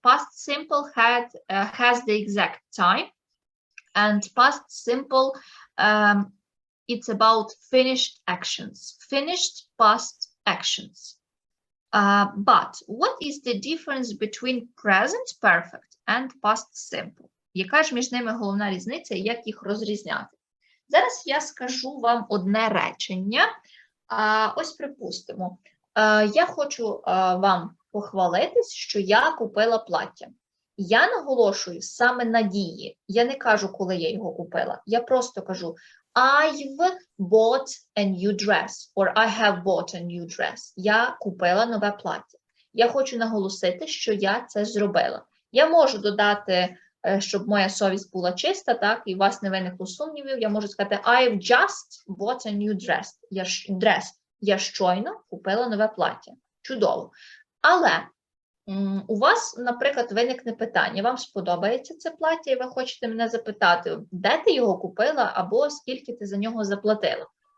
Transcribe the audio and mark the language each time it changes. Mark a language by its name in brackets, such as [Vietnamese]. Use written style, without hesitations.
[English] Past simple has the exact time, and past simple, it's about finished actions, finished past actions. But what is the difference between present perfect and past simple? [Ukrainian] Яка ж між ними головна різниця і як їх розрізняти? Зараз я скажу вам одне речення. Ось припустимо, я хочу вам похвалитись, що я купила плаття. Я наголошую саме на дії. Я не кажу, коли я його купила. Я просто кажу [English] I've bought a new dress [Ukrainian] or I have bought a new dress. Я купила нове плаття. Я хочу наголосити, що я це зробила. Я можу додати, щоб моя совість була чиста, так, і у вас не виникло сумнівів, я можу сказати [English] I've just bought a new dress. [Ukrainian] Я щойно купила нове плаття. Чудово. Але у вас, наприклад, виникне питання, вам сподобається це плаття, і ви хочете мене запитати, де ти його купила, або скільки ти за нього заплатила.